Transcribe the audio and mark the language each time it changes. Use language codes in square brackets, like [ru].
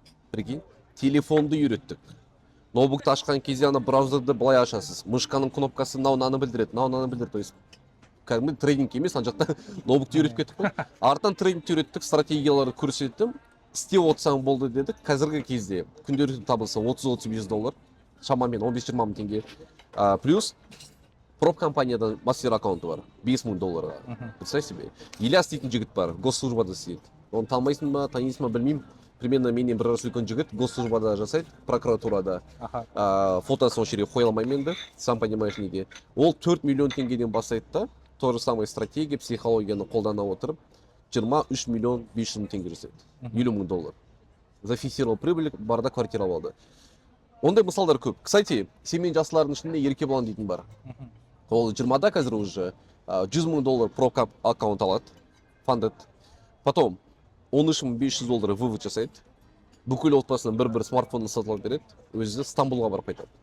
[kk] Прикинь, телефонды үйреттік. Ноутбукты ашқан кезде ана браузерді былай ашасыз. Мышканың кнопкасы мынаны білдіреді, мынаны білдіреді. То есть кәдімгі тренинг емес, ана жақта ноутбукты үйретіп кеттік қой. Артынан тренингті үйреттік, стратегияларды көрсеттім. Істеп отырсаң болды дедік. Қазіргі кезде күнделікті табылса $30-35, шамамен 15-20 мың теңге. Плюс проб компаниядан мастер аккаунты бар, $5,000. [ru] Представь себе. [kk] Ильяс дейтін жігіт бар, госслужбада істейді. Оны танымайсың ба, танисың ба, білмеймін. Примерно менен бір раз үлкен жігіт госслужбада жасайды, прокуратурада. Фотосын осы жерге қоя алмаймын енді, [ru] сам понимаешь [kk] неге. Ол 4 миллион теңгеден бастайды да, [ru] то же самое [kk] стратегия, психологияны қолдана отырып, 23 миллион 500 мың теңге жасайды. $50,000. [ru] Зафиксировал прибыль, [kk] барда квартира алды. Ондай мысалдар көп. Кстати, семей жастылардың ішінде Еркебұлан дейтін бар. Ол 20-да қазір уже $100,000 пробка аккаунт алады, фандед. Потом $13,500 вывод жасайды. Бүкіл отбасынан бір смартфонды сатып алып береді, өзі Стамбулға барып қайтады.